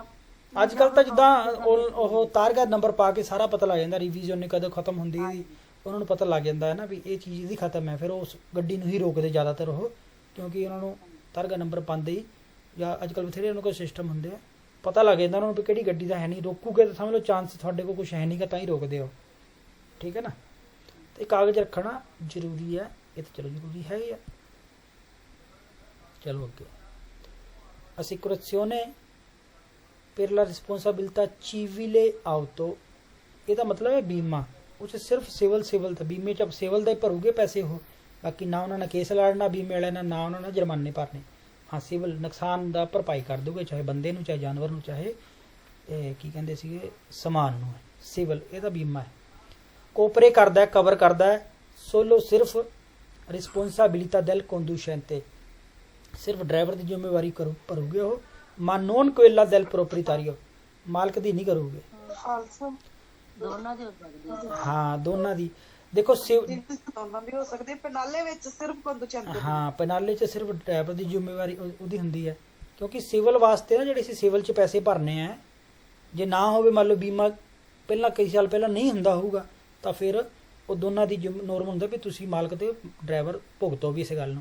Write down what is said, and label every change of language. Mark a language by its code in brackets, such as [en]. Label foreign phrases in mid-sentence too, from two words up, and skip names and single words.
[pa] ਅੱਜ ਕੱਲ ਤਾਂ ਜਿੱਦਾਂ ਉਹ ਤਾਰਗਾ ਨੰਬਰ ਪਾ ਕੇ ਸਾਰਾ ਪਤਾ ਲੱਗ ਜਾਂਦਾ, ਰਿਵੀਜ਼ਨ ਨੇ ਕਦੋਂ ਖਤਮ ਹੁੰਦੀ ਹੈ, ਉਹਨਾਂ ਨੂੰ ਪਤਾ ਲੱਗ ਜਾਂਦਾ ਹੈ ਨਾ ਵੀ ਇਹ ਚੀਜ਼ ਦੀ ਖਤਮ ਹੈ, ਫਿਰ ਉਸ ਗੱਡੀ ਨੂੰ ਹੀ ਰੋਕਦੇ ਜ਼ਿਆਦਾਤਰ ਉਹ, ਕਿਉਂਕਿ ਉਹਨਾਂ ਨੂੰ ਤਾਰਗਾ ਨੰਬਰ ਪਾਉਂਦੇ ਹੀ, ਜਾਂ ਅੱਜ ਕੱਲ੍ਹ ਬਥੇਰੇ ਉਹਨਾਂ ਕੋਲ ਸਿਸਟਮ ਹੁੰਦੇ ਆ, ਪਤਾ ਲੱਗ ਜਾਂਦਾ ਉਹਨਾਂ ਨੂੰ ਵੀ ਕਿਹੜੀ ਗੱਡੀ ਦਾ ਹੈ ਨਹੀਂ, ਰੋਕੂਗੇ ਤਾਂ ਸਮਝ ਲਓ ਚਾਂਸ ਤੁਹਾਡੇ ਕੋਲ ਕੁਛ ਹੈ ਨਹੀਂ ਗਾ, ਤਾਂ ਹੀ ਰੋਕਦੇ ਹੋ, ਠੀਕ ਹੈ ਨਾ। ਤੇ ਕਾਗਜ਼ ਰੱਖਣਾ ਜ਼ਰੂਰੀ ਹੈ, ਇਹ ਤਾਂ ਚਲੋ ਜ਼ਰੂਰੀ ਹੈ ਹੀ ਆ। ਚਲੋ ਅੱਗੇ, [it] assicurazione per la responsabilità civile auto, [pa] ਇਹਦਾ ਮਤਲਬ ਹੈ ਬੀਮਾ, ਉਹ 'ਚ ਸਿਰਫ ਸਿਵਲ ਤਾਂ ਬੀਮੇ 'ਚ ਸਿਵਲ ਦਾ ਹੀ ਭਰੂਗੇ ਪੈਸੇ ਉਹ, ਬਾਕੀ ਨਾ ਉਹਨਾਂ ਨੇ ਕੇਸ ਲੜਨਾ ਬੀਮੇ ਵਾਲਿਆਂ ਨਾਲ, ਨਾ ਉਹਨਾਂ ਨੇ ਜੁਰਮਾਨੇ ਭਰਨੇ। ਹਾਂ, ਸਿਵਲ ਨੁਕਸਾਨ ਦਾ ਭਰਪਾਈ ਕਰ ਦੂਗੇ, ਚਾਹੇ ਬੰਦੇ ਨੂੰ, ਚਾਹੇ ਜਾਨਵਰ ਨੂੰ, ਚਾਹੇ ਕੀ ਕਹਿੰਦੇ ਸੀਗੇ ਸਮਾਨ ਨੂੰ। ਸਿਵਲ ਇਹਦਾ ਬੀਮਾ ਹੈ, ਕੋਪਰੇ ਕਰਦਾ, ਕਵਰ ਕਰਦਾ ਹੈ। ਸੋਲੋ ਸਿਰਫ [it] responsabilità del conducente, [pa] ਸਿਰਫ ਡਰਾਈਵਰ ਦੀ ਜ਼ਿੰਮੇਵਾਰੀ ਭਰੂਗੇ ਉਹ, [it] ma non quella del proprietario, [pa] ਮਾਲਕ ਦੀ ਨਹੀਂ ਕਰੂਗੇ। ਦੋਨਾਂ ਦੇ ਹੋ ਸਕਦੇ। ਹਾਂ, ਦੋਨਾਂ ਦੀ। ਦੇਖੋ ਦੋਨਾਂ ਦੀ ਹੋ ਸਕਦੀ, ਪਨਾਲੇ ਵਿੱਚ ਸਿਰਫ ਕੰਡੂਚੈਂਟ। ਹਾਂ, ਪਨਾਲੇ 'ਚ ਸਿਰਫ ਡਰਾਈਵਰ ਦੀ ਜ਼ਿੰਮੇਵਾਰੀ ਉਹਦੀ ਹੁੰਦੀ ਹੈ, ਕਿਉਂਕਿ ਸਿਵਲ ਵਾਸਤੇ ਨਾ ਜਿਹੜੇ ਅਸੀਂ ਸਿਵਲ 'ਚ ਪੈਸੇ ਭਰਨੇ ਆ, ਜੇ ਨਾ ਹੋਵੇ ਮੰਨ ਲਓ ਬੀਮਾ ਪਹਿਲਾਂ ਕਈ ਸਾਲ ਪਹਿਲਾਂ ਨਹੀਂ ਹੁੰਦਾ ਹੋਊਗਾ, ਤਾਂ ਫਿਰ ਉਹ ਦੋਨਾਂ ਦੀ ਨੋਰਮ ਹੁੰਦਾ ਵੀ ਤੁਸੀਂ ਮਾਲਕ ਤੇ ਡਰਾਈਵਰ ਭੁਗਤੋਗੇ ਇਸ ਗੱਲ ਨੂੰ।